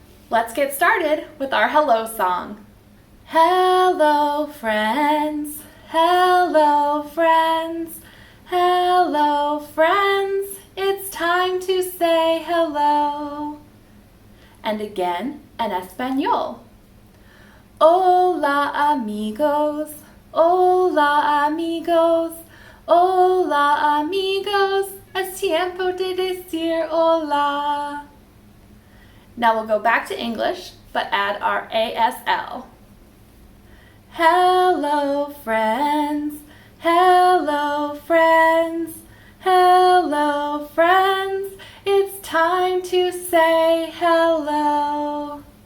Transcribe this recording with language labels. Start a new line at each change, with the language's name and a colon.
English: Let's get started with our hello song. Hello friends, hello friends, hello friends, it's time to say hello. And again in Espanol.
Spanish: Hola amigos, hola amigos, hola amigos, es tiempo de decir hola.
English: Now we'll go back to English, but add our ASL. Hello friends, hello friends, hello friends, it's time to say hello.